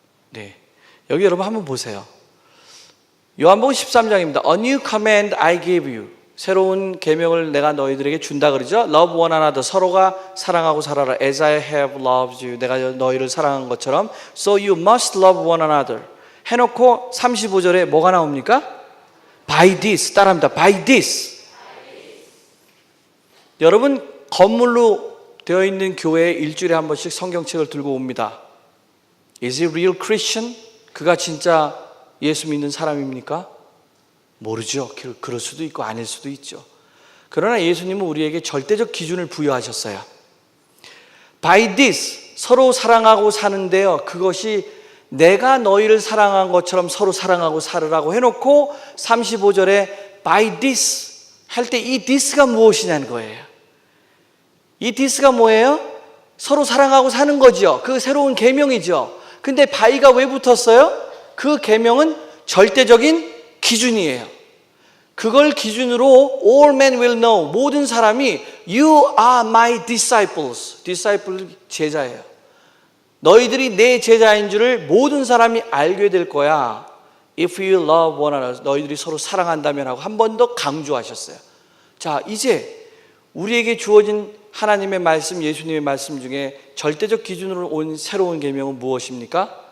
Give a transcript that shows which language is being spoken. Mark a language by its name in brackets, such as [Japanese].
[Korean] 네, 여기 여러분 한번 보세요. 요한복음 13장입니다. [English] A new command I give you. [Korean] 새로운 계명을 내가 너희들에게 준다 그러죠. [English] Love one another. [Korean] 서로가 사랑하고 살아라. [English] As I have loved you. [Korean] 내가 너희를 사랑한 것처럼. [English] So you must love one another. [Korean] 해놓고 35절에 뭐가 나옵니까? [English] By this. [Korean] 따라합니다. [English] By this. [Korean] 여러분 건물로 되어 있는 교회에 일주일에 한 번씩 성경책을 들고 옵니다. [English] Is he real Christian? [Korean] 그가 진짜 예수 믿는 사람입니까? 모르죠. 그럴 수도 있고 아닐 수도 있죠. 그러나 예수님은 우리에게 절대적 기준을 부여하셨어요. By this, 서로 사랑하고 사는데요. 그것이 내가 너희를 사랑한 것처럼 서로 사랑하고 살으라고 해놓고 35절에 by this 할 때 이 this가 무엇이냐는 거예요. 이 this가 뭐예요? 서로 사랑하고 사는 거죠. 그 새로운 계명이죠. 근데 by가 왜 붙었어요? 그 계명은 절대적인 기준이에요. 그걸 기준으로 [English] all men will know. [Korean] 모든 사람이 [English] you are my disciples. [Korean] disciple 제자예요. 너희들이 내 제자인 줄을 모든 사람이 알게 될 거야. [English] If you love one another. [Korean] 너희들이 서로 사랑한다면 하고 한 번 더 강조하셨어요. 자, 이제 우리에게 주어진 하나님의 말씀, 예수님의 말씀 중에 절대적 기준으로 온 새로운 계명은 무엇입니까?